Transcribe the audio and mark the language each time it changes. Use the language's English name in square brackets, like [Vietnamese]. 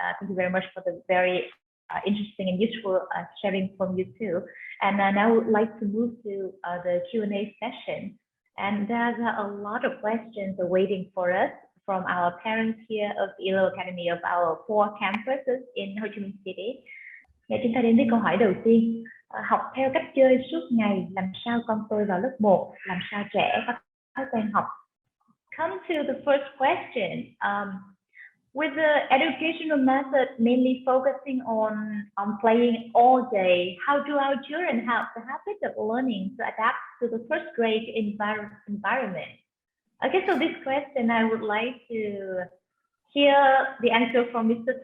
[English] Thank you very much for the very interesting and useful sharing from you too. And now I would like to move to the Q&A session. And there's a lot of questions awaiting for us from our parents here of the ILO Academy of our 4 campuses in Ho Chi Minh City. [Vietnamese] Chúng ta đến với câu hỏi đầu tiên. Học theo cách chơi suốt ngày, làm sao con tôi vào lớp 1, làm sao trẻ có thói quen học? [English] Come to the first question. With the educational method mainly focusing on playing all day, how do our children have the habit of learning to adapt to the first grade environment? Okay, so this question I would like to hear the answer from Mr.